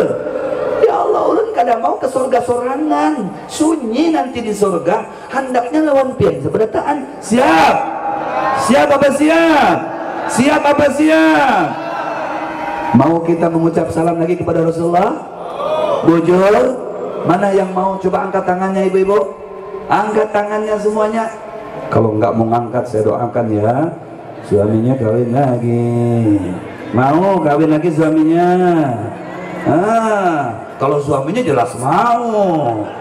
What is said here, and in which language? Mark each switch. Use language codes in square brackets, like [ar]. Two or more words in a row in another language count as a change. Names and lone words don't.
[bjn] Ya Allah, ulun kadang mau ke surga sorangan, sunyi nanti di surga. Hendaknya lawan pian seberataan. [id] Siap? Siap apa siap? Siap apa siap? Mau kita mengucap salam lagi kepada Rasulullah? Bujur, mana yang mau? Coba angkat tangannya ibu-ibu. Angkat tangannya semuanya. Kalau nggak mau ngangkat, saya doakan ya, suaminya kawin lagi. Mau kawin lagi suaminya? Kalau suaminya jelas mau.